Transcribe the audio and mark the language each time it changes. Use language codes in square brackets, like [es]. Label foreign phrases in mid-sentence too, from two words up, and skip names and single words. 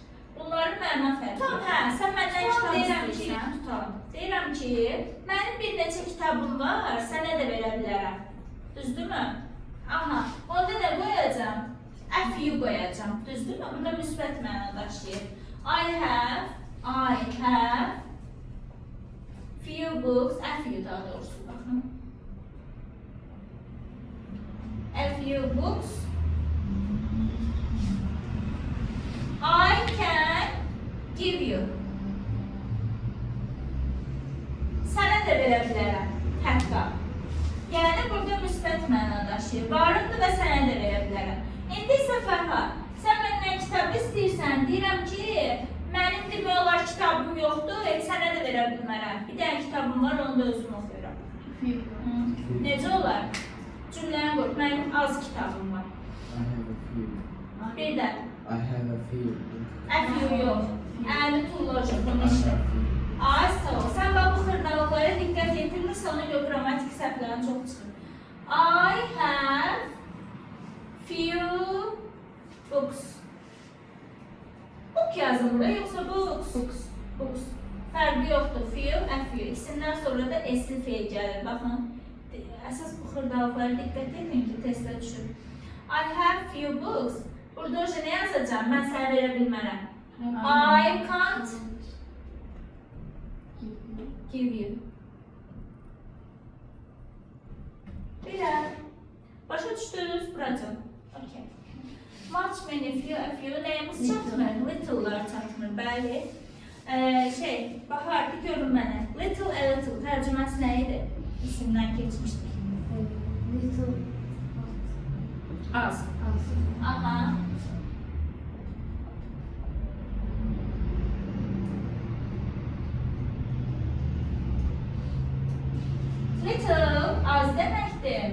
[az] Bunların məna fərqi. Tamam, hə, sən məndən kitab deyirəm ki, tutalım. Deyirəm ki, mənim bir neçə kitabım var, sənə də verə bilərəm. Düzdürmü? Aha, onda nə qoyacağım? [en] A few [az] qoyacağım. Düzdürmü? Burada müsbət mənada işləyir. [en] I have few books, a few [az] daha doğrusu baxın. [en] A few books. I can give you. [az] Sənə də verə bilərəm. Hətta. Yəni burada müsbət mənada işləyir. Varımdır və sənə də verə bilərəm. İndi isə Fərhad, sən məndən kitab istəyirsən, deyirəm ki, mənim demək olar kitabım yoxdur, sənə də verə bilmərəm. Bir dənə kitabım var, onu da özüm oxuyuram. Necə olar? Cümləni qur, mənim az kitabım var. Bir də. [en] I have a few. A few [az] yox. Əli tullacaq, bunu işlə. Ay, sağ ol. Sən bax bu xırdalıqlara diqqət yetirmirsə, ona görə qrammatik səhvlərin çox çıxır. [en] I have few books. [az] Book yazın burada, yoxsa books? Books. Fərqi yoxdur. [en] Few, a few. [az] İkisindən sonra da S-li feil gəlir. Baxın, əsas bu xırdalıqlara diqqət edin ki, testə düşür. [en] I have few books. [az] Burada önce ne yazacağım? Ben sana verə bilmərəm. [en] I can't give you. [az] Belə. Başa düşdünüz buracım? Okay. [en] Much, many, few, a few [az] nəyimiz çatmır? Little'lar çatmır bəli. Bahar, bir görün mənə. [en] Little a little [az] tərcüməsi nə idi? İsimdən keçmişdik. Little Az. az. Aha. Little az deməkdir.